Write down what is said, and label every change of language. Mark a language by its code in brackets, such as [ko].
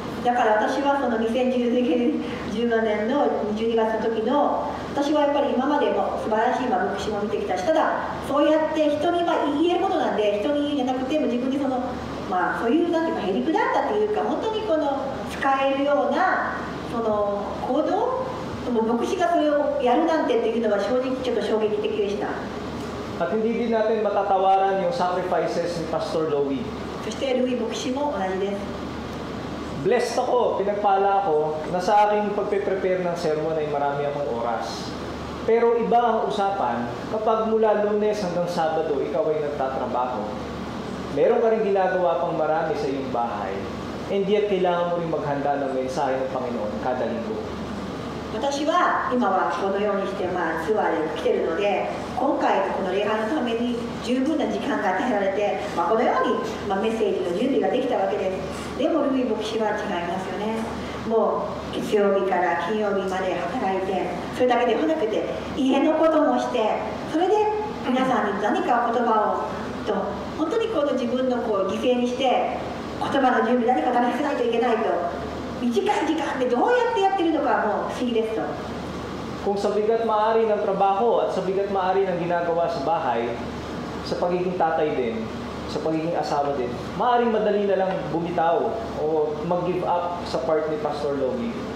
[ja] だから私はその2015年の12月の時の私はやっぱり今までも素晴らしい牧師も見てきたし、ただそうやって人に言えることなんで人に言えなくても自分でそのそういうなんていうかへりくだったというか本当にこの使えるようなその行動 牧師がそれをやるなんてっていうのは正直ちょっと衝撃的でした。 [tl] At hindi din natin matatawaran yung sacrifices ni Pastor Louie. [ja] そしてルイ牧師も同じです。 [tl] Blessed ako, pinagpala ako na sa aking pagpe-prepare ng sermon ay marami akong oras. Pero iba ang usapan kapag mula Lunes hanggang Sabado ikaw ay nagtatrabaho. Meron ka rin ginagawa pang marami sa iyong bahay. [en] And yet [tl] kailangan mo rin maghanda ng mensahe ng Panginoon kada linggo. [ja] 私は今はこのようにしてツアーで来てるので今回のこの礼拝のために十分な時間が与えられて、このようにメッセージの準備ができたわけです。でもルイ牧師は違いますよね。もう月曜日から金曜日まで働いてそれだけではなくて家のこともしてそれで皆さんに何か言葉をと本当にこの自分の犠牲にして言葉の準備何か試さないといけないと 短い時間でどうやってやってるのかもう不思議ですと。 [tl] Kung sa bigat maaari ng trabaho at sa bigat maaari ng ginagawa sa bahay, sa pagiging tatay din, sa pagiging asawa din, maaaring madali na lang bumitaw o mag-give up sa part ni Pastor Louie.